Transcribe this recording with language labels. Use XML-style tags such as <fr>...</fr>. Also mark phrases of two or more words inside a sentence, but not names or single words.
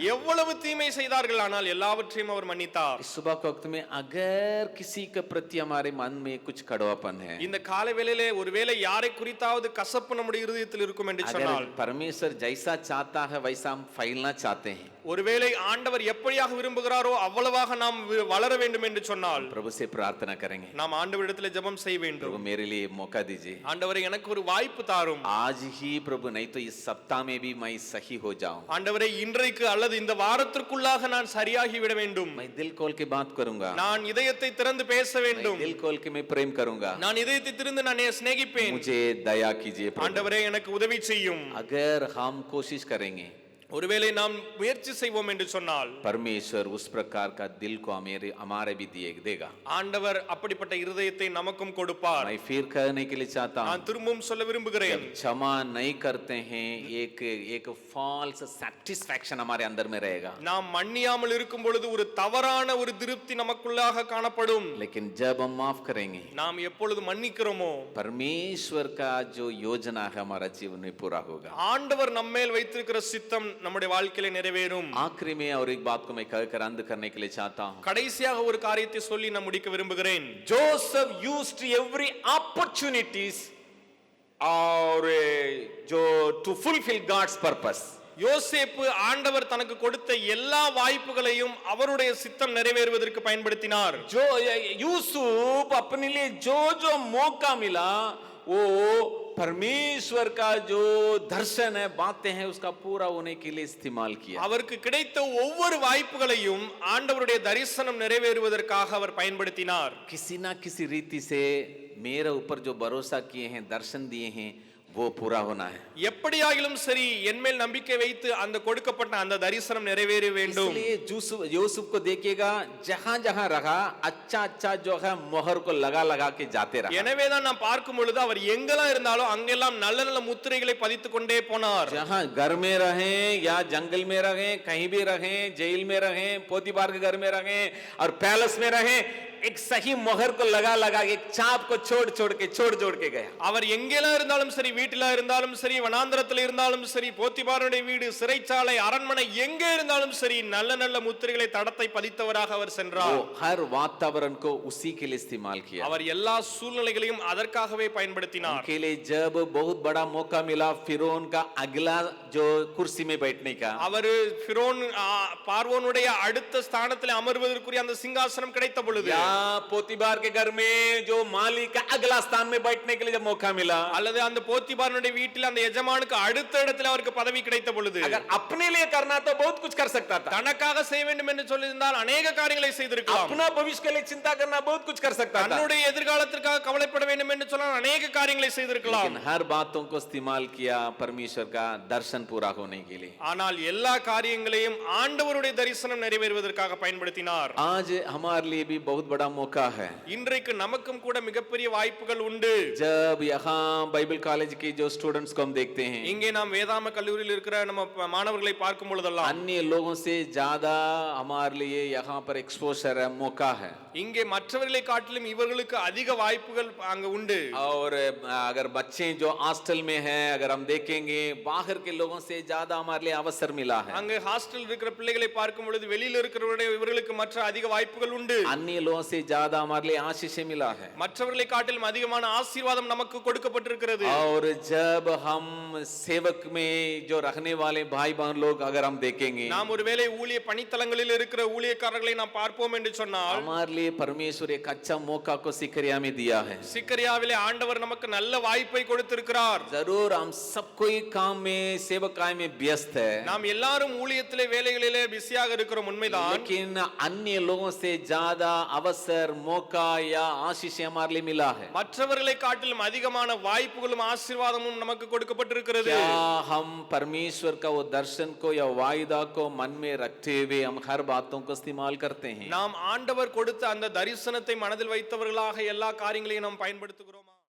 <ta>எவ்வளவு தீமை செய்தார்கள் ஆனால் எல்லாவற்றையும் அவர் மன்னித்தார்.</ta> <hi>इस सुबह के वक्त में अगर किसी के प्रति हमारे मन में कुछ कड़वापन है,</hi> <ta>இந்த காலை வேளையிலே ஒருவேளை யாரை குறித்தாவது கசப்பு நம்முடைய இருதயத்தில் இருக்கும் என்று சொன்னால்,</ta> <hi>अगर परमेश्वर जैसा चाहता है वैसा हम फैलना चाहते हैं,</hi> <ta>ஒருவேளை ஆண்டவர் எப்படியாக விரும்புகிறாரோ அவ்வளவாக நாம் வளர வேண்டும் என்று சொன்னால்,</ta> <hi>प्रभु से प्रार्थना करेंगे,</hi> <ta>நாம் ஆண்டவரிடத்தில் ஜெபம் செய்ய வேண்டும்.</ta> <hi>प्रभु मेरे लिए मौका दीजिए,</hi> <ta>ஆண்டவரே எனக்கு ஒரு வாய்ப்பு தாரும்.</ta> <hi>आज ही प्रभु, नहीं तो इस सप्ताह में भी मैं सही हो जाऊं।</hi> <ta>ஆண்டவரே இன்றைக்கு அல்லது இந்த வாரத்திற்குள்ளாக நான் சரியாகி விட வேண்டும்.</ta> <hi>मैं दिल खोल के बात करूंगा,</hi> <ta>நான் இதயத்தை திறந்து பேச வேண்டும்.</ta> <hi>दिल खोल के मैं प्रेम करूंगा,</hi> <ta>நான் இதயத்தை திறந்து நான் சிநேகிப்பேன்.</ta> <hi>मुझे दया कीजिए प्रभु।</hi> <ta>ஆண்டவரே எனக்கு உதவி செய்யும்.</ta> <hi>अगर हम कोशिश करेंगे,</hi> <ta>ஒருவேளை நாம் முயற்சி செய்வோம் என்று சொன்னால்,</ta> <hi>परमेश्वर उस प्रकार का दिल को हमारे भी देगा।</hi> <ta>ஆண்டவர் அப்படிப்பட்ட இருதயத்தை நமக்கும் கொடுப்பார்.</ta> <hi>मैं फिर कहने के लिए चाहता हूं,</hi> <ta>நான் திரும்பவும் சொல்ல விரும்புகிறேன்,</ta> <hi>जब क्षमा नहीं करते हैं एक</hi> <en>false satisfaction</en> <hi>हमारे अंदर में रहेगा,</hi> <ta>நாம் மன்னியாமல் இருக்கும் பொழுது ஒரு தவறான ஒரு திருப்தி நமக்குள்ளாக காணப்படும்.</ta> <hi>लेकिन जब हम माफ करेंगे,</hi> <ta>நாம் எப்பொழுது மன்னிக்கிறோமோ</ta> <hi>परमेश्वर का जो योजना है हमारा जीवन में पूरा होगा।</hi> <ta>ஆண்டவர் நம்மேல் வைத்திருக்கிற சித்தம் நம்முடைய வாழ்க்கையில நிறைவேறும்.</ta> <hi>आखिरी में और एक बात को मैं कहकर अंत करने के लिए चाहता हूं,</hi> <ta>கடைசியாக ஒரு காரியத்தை சொல்லி நான் முடிக்க விரும்புகிறேன்.</ta> <en>जोसेफ used every opportunities</en> <hi>और जो</hi> <en>to fulfill God's purpose,</en> <ta>யோசேப்பு ஆண்டவர் தனக்கு கொடுத்த எல்லா வாய்ப்புகளையும் அவருடைய சித்தம் நிறைவேறுவதற்கு பயன்படுத்தினார்.</ta> <hi>जो यूसुफ अपने लिए जो जो मौका मिला वो परमेश्वर का जो दर्शन है, बातें हैं, उसका पूरा होने के लिए इस्तेमाल किया।</hi> <ta>அவருக்கு கிடைத்த ஒவ்வொரு வாய்ப்புகளையும் ஆண்டவருடைய தரிசனம் நிறைவேறுவதற்காக அவர் பயன்படுத்தினார்.</ta> <hi>किसी ना किसी रीति से मेरे ऊपर जो भरोसा किए हैं, दर्शन दिए हैं, वो पूरा होना है।</hi> <ta>எப்படியாகிலும் சரி என்மேல் நம்பிக்கை வைத்து அந்த கொடுக்கப்பட்ட அந்த தரிசனம் நிறைவேற வேண்டும்.</ta> <hi>इसलिए यूसुफ को देखिएगा, जहां जहां रहा अच्छा अच्छा जो है मोहर को लगा लगा के जाते रहा।</hi> <ta>எனவேதான் நாம் பார்க்கும் பொழுது அவர் எங்கெல்லாம் இருந்தாலும் அங்கெல்லாம் நல்ல நல்ல முத்திரைகளை பதித்துக் கொண்டே போனார்.</ta> <hi>जहां घर में रहे या जंगल में रहे, कहीं भी रहे, जेल में रहे, पोतीबार के घर में रहे और पैलेस में रहे, एक सही मोहर को लगा लगा एक चाप को छोड़ जोड़ के गया।</hi> <ta>அவர் எங்கெல்லாம் இருந்தாலும் சரி, வீட்டில இருந்தாலும் சரி, வனாந்தரத்தில் இருந்தாலும் சரி, போத்திபாருடைய வீடு, சிறைச்சாலை, அரண்மனை, எங்கே இருந்தாலும் சரி நல்ல நல்ல முத்திரைகளை தடத்தை பதித்தவராக அவர் சென்றார்.</ta> <hi>वो हर वातावरण को उसी के लिए इस्तेमाल किया।</hi> <ta>அவர் எல்லா சூழ்நிலைகளையும் அதற்காகவே பயன்படுத்தினார்.</ta> <hi>उनके लिए जब बहुत बड़ा मौका मिला फिरौन का अगला जो कुर्सी में बैठने का,</hi> <ta>அவர் ஃபிரௌன் பார்வோனுடைய அடுத்த ஸ்தானத்தில் அமர்வதற்குரிய அந்த சிங்காசனம் கிடைத்த பொழுது,</ta> <hi>पोतीबार के घर में जो मालिक का अगला स्थान में बैठने के लिए जब मौका मिला,</hi> <ta>அல்லது அந்த போத்திபாரனுடைய வீட்டில் அந்த எஜமானுக்கு அடுத்த இடத்துல அவருக்கு பதவி கிடைத்த பொழுது</ta> <hi>अगर अपने लिए करना तो बहुत कुछ कर सकता था,</hi> <ta>தனக்காக செய்ய வேண்டும் என்று சொல்லியிருந்தால் அநேக காரியங்களை செய்திருக்கலாம்.</ta> <hi>अपना भविष्य के लिए चिंता करना बहुत कुछ कर सकता था,</hi> <ta>தன்னுடைய எதிர்காலத்திற்காக கவலைப்பட வேண்டும் என்று சொன்னால் அநேக காரியங்களை செய்திருக்கலாம்.</ta> <hi>लेकिन हर बातों को इस्तेमाल किया परमेश्वर का दर्शन पूरा होने के लिए.</hi> <ta>ஆனால் எல்லா காரியங்களையும் ஆண்டவருடைய தரிசனம் நிறைவேறுவதற்காக பயன்படுத்தினார்.</ta> <hi>आज हमारे लिए भी बहुत बड़ा मौका है.</hi> <ta>இன்றைக்கு நமக்கும் கூட மிகப்பெரிய வாய்ப்புகள் உண்டு.</ta> <hi>जब यहाँ</hi> <en>Bible college</en> <hi>के जो स्टूडेंट्स को हम देखते हैं,</hi> <ta>இங்கே நாம் வேதாம கல்லூரியில் இருக்கிற நம்ம மாணவர்களை பார்க்கும் பொழுதெல்லாம்</ta> <hi>अन्य लोगों से ज्यादा हमारे लिए यहाँ पर एक्सपोजर है, मौका है.</hi> <ta>இங்கே மற்றவர்களை காட்டிலும் இவர்களுக்கு அதிக வாய்ப்புகள் அங்க உண்டு.</ta> <hi>और अगर बच्चे जो हॉस्टल में हैं, अगर हम देखेंगे बाहर के लोगों से ज्यादा हमारे लिए अवसर मिला है.</hi> <ta>அங்க ஹாஸ்டல் இருக்கிற பிள்ளைகளை பார்க்கும் பொழுது வெளியில இருக்கிறவருடைய இவர்களுக்கு மற்ற அதிக வாய்ப்புகள் உண்டு.</ta> <hi>अन्य लोगों से ज्यादा हमारे लिए आशीष मिला है.</hi> <ta>மற்றவர்களை காட்டிலும் அதிகமான ஆசீர்வாதம் நமக்கு கொடுக்கப்பட்டிருக்கிறது.</ta> <hi>और जब हम सेवक में जो रखने वाले भाई बहन लोग अगर हम देखेंगे,</hi> <ta>நாம் ஒருவேளை ஊழிய பணித்தலங்களில் இருக்கிற ஊழியக்காரர்களை நாம் பார்ப்போம் என்று சொன்னால்</ta> <hi>हमारे लिए परमेश्वर एक अच्छा मौका को सिकरिया में दिया है.</hi> <ta>சிக்கரியாவிலே ஆண்டவர் நமக்கு நல்ல வாய்ப்பை கொடுத்திருக்கிறார்.</ta> <hi>जरूर हम सब कोई काम में सेवकाई में व्यस्त है,</hi> <ta>நாம் எல்லாரும் ஊழியத்திலே வேலைகளிலே பிஸியாக இருக்கிறோம் உண்மைதான்.</ta> <hi>लेकिन अन्य लोगों से ज्यादा अवसर, मौका या आशीष हमारे लिए मिला है.</hi> <ta>மற்றவர்களை காட்டிலும் அதிகமான வாய்ப்புகளும் ஆசீர்வாதமும் நமக்கு கொடுக்கப்பட்டிருக்கிறது.</ta> <hi>क्या हम परमेश्वर का वो दर्शन को या वायदा को मन में रखते हुए हम हर बातों को इस्तेमाल करते हैं?</hi> <ta>நாம் ஆண்டவர் கொடுத்த அந்த தரிசனத்தை மனதில் வைத்தவர்களாக எல்லா காரியங்களையும் நாம் பயன்படுத்துகிறோம்.</ta>